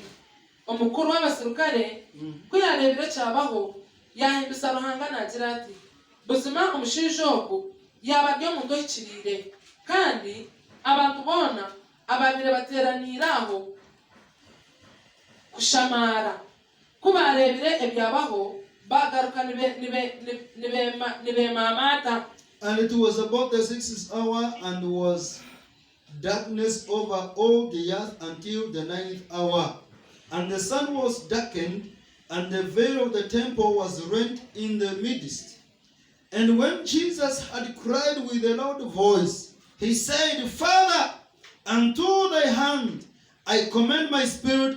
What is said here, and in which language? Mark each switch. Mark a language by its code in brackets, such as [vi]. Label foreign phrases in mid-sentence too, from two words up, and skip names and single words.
[nyn] Omukuru w'abasirikare kuyarebera cyabaho yahimbisa ruhanga nagira ati buzima omushinja ogu yabadde omuntu ekirire kandi abantu bona ababire bateraniraho kushamara kubarebere ebyabaho bagaruka nibemamata. [en] And it was about the 6th hour, and was darkness over all the earth until the 9th hour. And the sun was darkened, and the veil of the temple was rent in the midst. And when Jesus had cried with a loud voice, he said, Father, unto thy hand I commend my spirit.